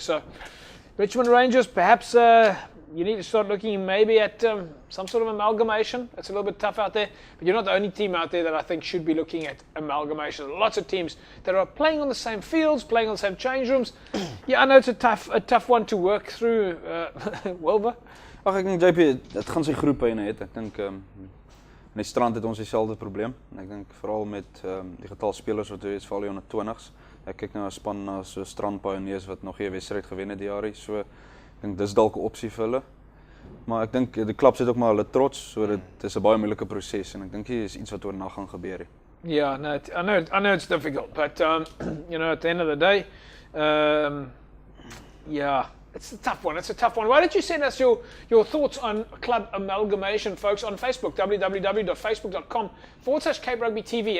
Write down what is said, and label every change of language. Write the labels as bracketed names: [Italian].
[English] So Richmond Rangers, perhaps you need to start looking maybe at some sort of amalgamation. It's a little bit tough out there, but you're not the only team out there that I think should be looking at amalgamation. Lots of teams that are playing on the same fields, playing on the same change rooms. Yeah, I know it's a tough one to work through, Wilbur. [Afrikaans] Ag ek dink JP, dit gaan sy groepe in het. Ek dink in die strand het ons dieselfde probleem. Ek dink veral met die getal spelers wat is veral onder 20s. Ek kyk nou 'n span na so Strand Pioneers wat nog nie 'n wedstryd gewen het die jaar nie. So ek dink dis dalk 'n opsie vir hulle. Maar ek dink die klubs het ook maar hulle trots, so dit is 'n baie moeilike proses en ek dink dit is iets wat oornag gaan gebeur nie. [English] Yeah, no, I know it's difficult, but you know, at the end of the day, yeah, it's a tough one. It's a tough one. Why don't you send us your thoughts on club amalgamation, folks, on Facebook, www.facebook.com/Cape Rugby TV.